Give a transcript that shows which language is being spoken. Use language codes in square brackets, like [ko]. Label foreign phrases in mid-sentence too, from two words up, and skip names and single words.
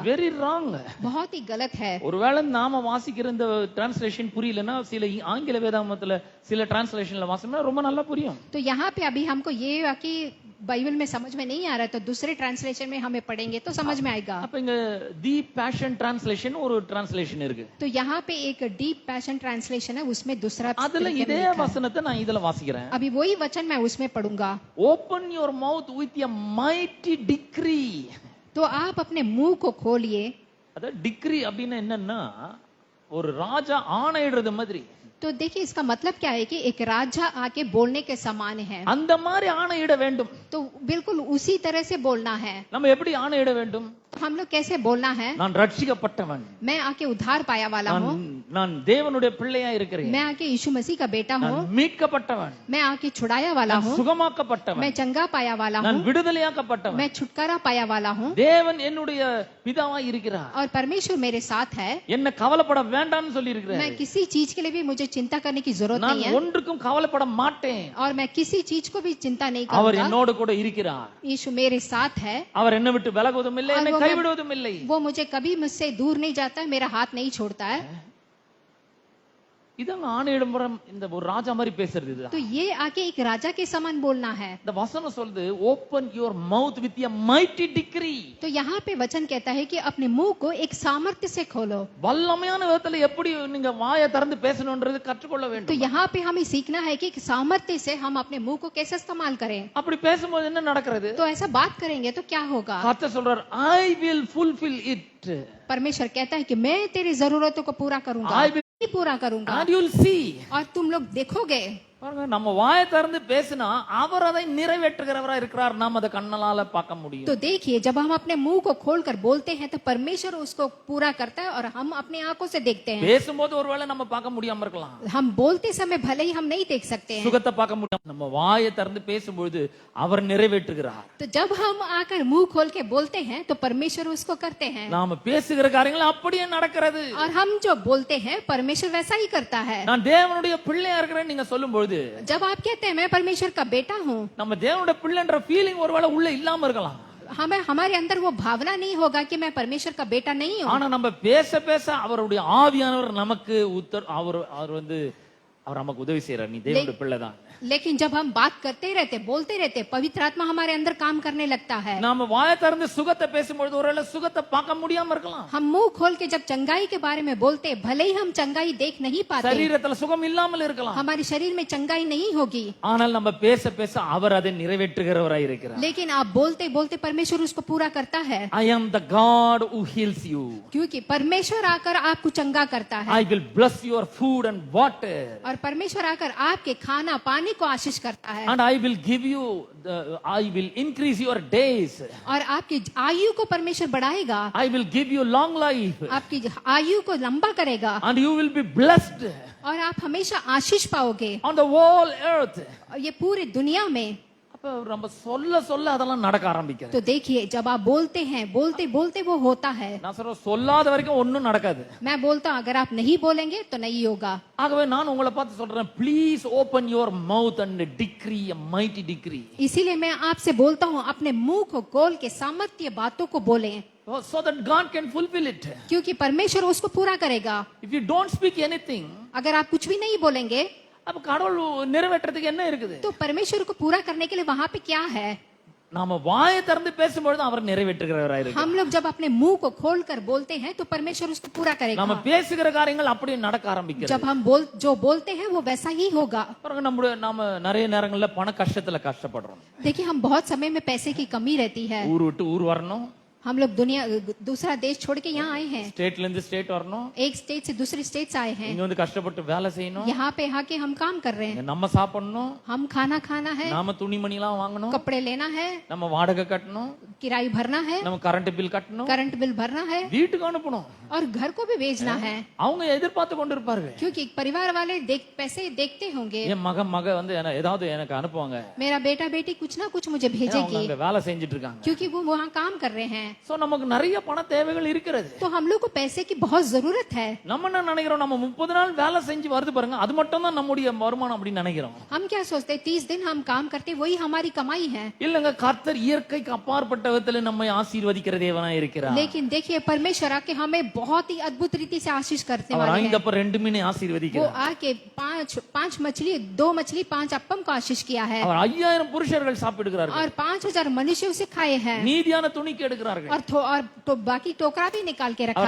[en] very wrong. [hi] बहुत ही गलत है। [ta] ஒருவேளை நாம வாசிக்கிற இந்த டிரான்ஸ்லேஷன் புரியலன்னா சில ஆங்கில வேதாகமத்துல சில டிரான்ஸ்லேஷன்ல வாசிச்சோம்னா ரொம்ப நல்லா புரியும். [hi] तो यहाँ पे अभी हमको ये कि बाइबल में समझ में नहीं आ रहा, तो दूसरे ट्रांसलेशन में हमें पढ़ेंगे तो समझ में आएगा। [ta] அப்ப இங்க தி பேஷன் டிரான்ஸ்லேஷன் ஒரு டிரான்ஸ்லேஷன் இருக்கு. [hi] तो यहाँ पे एक डीप पैशन ट्रांसलेशन है, उसमें दूसरा [ta] அதுல இதே வசனத்தை நான் இதுல வாசிக்கிறேன். [hi] अभी वही वचन मैं उसमें पढ़ूंगा। [en] open your mouth with a mighty decree. [hi] तो आप अपने मुंह को खोलिए। [ta] அத டிக்ரி அப்படின்னா என்னன்னா ஒரு ராஜா ஆணையிடுறது மாதிரி. [hi] तो देखिए इसका मतलब क्या है कि एक राजा आके बोलने के समान है। [ta] அந்த மாதிரி ஆணையிட வேண்டும். [hi] तो बिल्कुल उसी तरह से बोलना है। [ta] நம்ம எப்படி ஆணையிட வேண்டும்? [hi] हम लोग कैसे बोलना है? [ta] நான் ரட்சிக்கப்பட்டவன், [hi] मैं आके उद्धार पाया वाला हूँ, [ta] நான் தேவனுடைய பிள்ளையா இருக்கிறேன், [hi] मैं आके यीशु मसीह का बेटा हूँ, [ta] மீட்கப்பட்டவன், [hi] मैं आके छुड़ाया वाला हूँ, [ta] சுகமாக்கப்பட்டவன், [hi] मैं चंगा पाया वाला [ta] நான் [hi] हूँ, [ta] விடுதலையாக்கப்பட்டவன், [hi] मैं छुटकारा पाया वाला हूँ, [ta] தேவன் என்னுடைய பிதாவா இருக்கிறார், [hi] और परमेश्वर मेरे साथ है, [ta] என்ன கவலைப்பட வேண்டாம்னு சொல்லி இருக்கிறார், [hi] मैं किसी चीज के लिए भी मुझे चिंता करने की जरूरत [ta] நான் [hi] नहीं है, [ta] ஒன்றுக்கும் கவலைப்பட மாட்டேன், [hi] और मैं किसी चीज को भी चिंता नहीं [ta] அவர் [hi] करूंगा। [ta] என்னோடு கூட இருக்கிறார், [hi] यीशु मेरे साथ है, [ta] அவர் என்னை விட்டு விலகுவதும் இல்லை, [hi] और [ta] என்னை [hi] वो [ta] கைவிடுவதும் இல்லை. [hi] वो मुझे कभी मुझसे दूर नहीं जाता है, मेरा हाथ नहीं छोड़ता है। [ta] இதாங்க ஆணையிடும் முறை இந்த ஒரு ராஜா மாதிரி பேசுறது இதுதான். [hi] तो ये आके एक राजा के समान बोलना है। [ta] இந்த வசனம் சொல்லுது [en] open your mouth with a mighty decree. [hi] तो यहाँ पे वचन कहता है कि अपने मुंह को एक सामर्थ्य से खोलो। [ta] வல்லமையான விதத்துல எப்படி நீங்க வாயை திறந்து பேசணும்ன்றது கற்றுக்கொள்ள [hi] तो [ta] வேண்டும். [hi] यहाँ पे हमें सीखना है कि सामर्थ्य से हम अपने मुंह को कैसे इस्तेमाल करें। [ta] அப்படி பேசும்போது என்ன நடக்கிறது? [hi] तो ऐसा बात करेंगे तो क्या होगा? [ta] கர்த்தர் சொல்றார் [en] I will fulfill it. [hi] परमेश्वर कहता है कि मैं तेरी जरूरतों को पूरा करूंगा, [en] I will- [hi] पूरा करूंगा, [en] And you will see. [hi] और तुम लोग देखोगे। [ta] பாருங்க, நம்ம வாயை திறந்து பேசினா அவர் அதை நிறைவேற்றுகிறவரா இருக்கிறார், நாம் அதை கண்ணால பார்க்க முடியும். [hi] तो देखिए जब हम अपने मुंह को खोलकर बोलते हैं तो परमेश्वर उसको पूरा करता है, और हम अपने आंखों से देखते हैं। [ta] பேசும்போது ஒருவேளை நம்ம பார்க்க முடியாம இருக்கலாம், [hi] हम बोलते समय भले ही हम नहीं देख सकते हैं, [ta] சுகத்தை பார்க்க முடியாம, நம்ம வாயை திறந்து பேசும்பொழுது அவர் நிறைவேற்றுகிறார். [hi] तो जब हम आकर मुंह खोल के बोलते हैं तो परमेश्वर उसको करते हैं, [ta] நாம பேசுகிற காரியங்கள் அப்படியே நடக்கிறது. [hi] और हम जो बोलते हैं परमेश्वर वैसा ही करता है। [ta] நான் தேவனுடைய பிள்ளையா இருக்கிறேன்னு நீங்க சொல்லும்பொழுது [hi] जब आप कहते हैं मैं परमेश्वर का बेटा हूँ, [ta] நம்ம தேவனுடைய பிள்ளைன்ற ஃபீலிங் ஒருவேளை உள்ள இல்லாம இருக்கலாம், [hi] हमें हमारे अंदर वो भावना नहीं होगा कि मैं परमेश्वर का बेटा नहीं हूँ, [ta] ஆனா நம்ம பேச பேச அவருடைய ஆவியானவர் நமக்கு அவர் வந்து அவர் நமக்கு உதவி செய்யறார், நீ தேவனுடைய பிள்ளை தான். [hi] लेकिन जब हम बात करते रहते बोलते रहते पवित्र आत्मा हमारे अंदर काम करने लगता है। [ta] நாம வாயை திறந்து சுகத்தை பேசும்பொழுது ஒருவேளை சுகத்தை பார்க்க முடியாம இருக்கலாம், [hi] हम मुंह खोल के जब चंगाई के बारे में बोलते भले ही हम चंगाई देख नहीं पाते, [ta] சரீரத்துல சுகம் இல்லாமல் இருக்கலாம், [hi] हमारे शरीर में चंगाई नहीं होगी, [ta] ஆனால் நம்ம பேச பேச அவர் அதை நிறைவேற்றுகிறவராய் இருக்கிறார். [hi] लेकिन आप बोलते बोलते परमेश्वर उसको पूरा करता है, [en] I am the God who heals you. [hi] क्योंकि परमेश्वर आकर आपको चंगा करता है, [en] I will bless your food and water. [hi] और परमेश्वर आकर आपके खाना पानी को आशीष करता है, [en] And I will give you I will increase your days. [hi] और आपकी आयु को परमेश्वर बढ़ाएगा, [en] I will give you long life. [hi] आपकी आयु को लंबा करेगा, [en] And you will be blessed [hi] और आप हमेशा आशीष पाओगे, [en] on the whole earth. [hi] और ये पूरी दुनिया में। [ta] அப்ப நம்ம சொல்ல சொல்ல அதெல்லாம் நடக்க ஆரம்பிக்குது. [hi] तो देखिए जब आप बोलते हैं बोलते बोलते वो होता है। [ta] நான் சொல்றேன் சொல்லாத வரைக்கும் ஒண்ணும் நடக்காது. [hi] मैं बोलता हूँ अगर आप नहीं बोलेंगे तो नहीं होगा। [ta] ஆகவே நான் உங்களை பார்த்து சொல்றேன், [en] please open your mouth and decree a mighty decree. [hi] इसीलिए मैं आपसे बोलता हूँ अपने मुंह को खोल के सामर्थ्य बातों को बोलें, [en] So that God can fulfill it. [hi] क्योंकि परमेश्वर उसको पूरा करेगा। [en] If you don't speak anything, [hi] अगर आप कुछ भी नहीं बोलेंगे [ta] அப்ப கடவுள் நிறைவேற்றத்துக்கு என்ன இருக்குது? [hi] तो परमेश्वर को पूरा करने के लिए वहां पे क्या है? [ta] நாம வாயை திறந்து பேசும்பொழுது அவர் நிறைவேற்றுகிறவராய் இருக்கிறார். [hi] हम लोग जब अपने मुंह को खोलकर बोलते हैं तो परमेश्वर उसको पूरा [ta] நாம [hi] करेगा। [ta] பேசுகிற காரியங்கள் அப்படியே நடக்க ஆரம்பிக்கிறது. [hi] जब हम जो बोलते हैं वो वैसा ही होगा। [ta] பாருங்க, நாம நிறைய நேரங்கள்ல பண கஷ்டத்துல கஷ்டப்படுறோம். [hi] देखिए हम बहुत समय में पैसे की कमी रहती है, [ta] ஊர் விட்டு ஊர் வரணும், [hi] हम लोग दुनिया दूसरा देश छोड़ के यहाँ आए हैं, [ta] ஸ்டேட்ல இருந்து ஸ்டேட் வரணும், [hi] एक स्टेट से दूसरी स्टेट आए हैं, [ta] இங்க வந்து கஷ்டப்பட்டு வேலை செய்யணும், [hi] यहाँ पे आके हम काम कर रहे हैं, [ta] இங்க நம்ம சாப்பிடணும், [hi] हम खाना खाना है, [ta] நாம துணிமணி எல்லாம் வாங்கணும், [hi] कपड़े लेना है, [ta] நம்ம வாடகை கட்டணும், [hi] किराया भरना है, [ta] நம்ம [en] current bill [ta] கட்டணும், [en] current bill [hi] भरना है [ta] வீட்டுக்கு அனுப்பணும். [hi] और घर को भी भेजना है, [ta] அவங்க எதிர்பார்த்து கொண்டிருப்பார்கள். [hi] क्योंकि परिवार वाले पैसे देखते होंगे, [ta] என் மக வந்து ஏதாவது எனக்கு அனுப்புவாங்க, [hi] मेरा बेटा बेटी कुछ ना कुछ मुझे [ta] அவங்க [hi] भेजेगी, [ta] அங்க வேலை செஞ்சுட்டு இருக்காங்க. [hi] क्योंकि वो वहाँ काम कर रहे हैं. [ta] சோ நமக்கு நிறைய பண தேவைகள் இருக்கிறது. [hi] तो हम लोग को पैसे की बहुत जरूरत है. [ta] நம்ம என்ன நினைக்கிறோம், நம்ம 30 நாள் வேலை செஞ்சு வருது பாருங்க, அது மட்டும் தான் நம்முடைய வருமானம் அப்படின்னு நினைக்கிறோம். [hi] हम क्या सोचते हैं 30 दिन हम काम करते वही हमारी कमाई है. [ta] இல்லங்க, கர்த்தர் இயற்கைக்கு அப்பாற்பட்ட விதத்துல நம்மை ஆசீர்வதிக்கிற தேவனா இருக்கிறார். [hi] लेकिन देखिए परमेश्वर आके हमें बहुत ही अद्भुत रीति से आशीष करते [ta] அவர் [hi] वाले हैं. [ta] 5 அப்ப 2 மீனை [hi] वो [ta] ஆசீர்வதிக்கிறார். [hi] आके पांच मछली, 2 मछली 5 अप्पम को आशीष किया है, [ta] அவர் 5000 புருஷர்கள் சாப்பிடுகிறார்கள். [hi] और 5000 मनुष्य उसे खाए हैं, [ta] நீதியான துணிக்கு எடுக்கிறார்கள். [hi] और तो बाकी टोकरा भी निकाल के रखा